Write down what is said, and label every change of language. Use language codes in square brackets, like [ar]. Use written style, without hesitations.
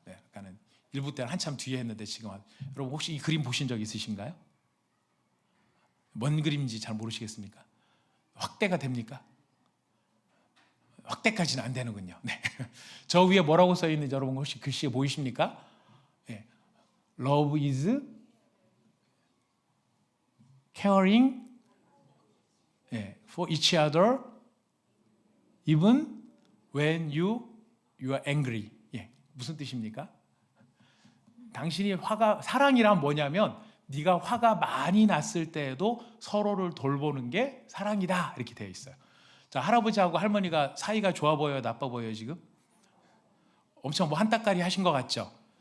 [ko] 네, 아까는 일부 때는 한참 뒤에 했는데 지금 여러분 혹시 이 그림 보신 적 있으신가요? 뭔 그림인지 잘 모르시겠습니까? 확대가 됩니까? 확대까지는 안 되는군요. 네. 저 위에 뭐라고 써 있는지 여러분 혹시 글씨에 보이십니까? 네. [en] Love is caring for each other even when you are angry. [ko] 예. 무슨 뜻입니까? 당신이 사랑이란 뭐냐면 네가 화가 많이 났을 때에도 서로를 돌보는 게 사랑이다 이렇게 되어 있어요. 자, 할아버지하고 할머니가 사이가 좋아 보여요, 나빠 보여요 지금? 엄청 뭐 한따까리 하신 것 같죠?